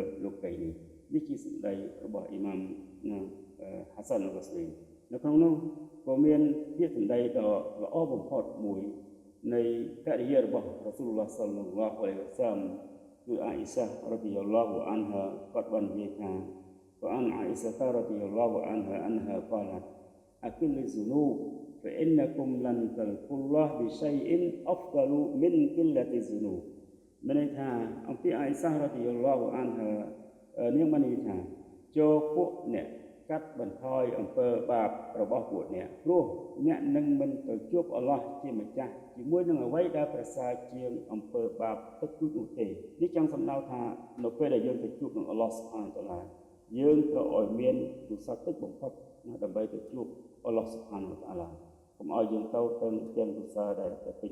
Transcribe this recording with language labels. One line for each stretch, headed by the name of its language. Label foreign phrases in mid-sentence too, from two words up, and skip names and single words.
Khmer: លោកីនេះនេះជាសម្ដីរបស់អ៊ីម៉ាមហាសាន់អល់បាស្រីនៅក្នុងនោះក៏មានពាក្យសម្ដីដ៏ល្អបំ ផុតមួយនៃកិរិយារបស់រ៉ាស៊ូលឡោះ
Arabic: صلى الله عليه وسلم
Khmer: គឺអាអ៊ីសា
Arabic: رضي الله عنها
Khmer: គាត់បាននិយាយថា
Arabic: وعن عائشة رضي الله عنها أنها قالت أكل الذنوب فإنكم لن تلقوا الله بشيء أفضل من قلة الذنوب
Khmer: មានន័យថាអំពីអាអ៊ីសា
Arabic: رضي الله عنها
Khmer: នាងបាននិយាយថាចូលពួកអ្នកកាត់បន្ថយអំពើបា បរបស់ពួកអ្នកព្រោះអ្នកនឹងមិនទៅជួបអល់ឡោះជាម្ចាស់ជាមួយនឹងអ្វីដែលប្រសើរជាងអំពើបាបទឹកទូចនោះទេនេះចង់សំដៅថានៅពេលដែលយើងទៅជួបនឹង
Arabic: الله سبحانه وتعالى
Khmer: យើងត្រូវឲ្យមានទុសតិចបំផុតដើម្បីទៅជួប
Arabic: الله سبحانه وتعالى
Khmer: កុំឲ្យយើងទៅទាំងទុសដែលពេញ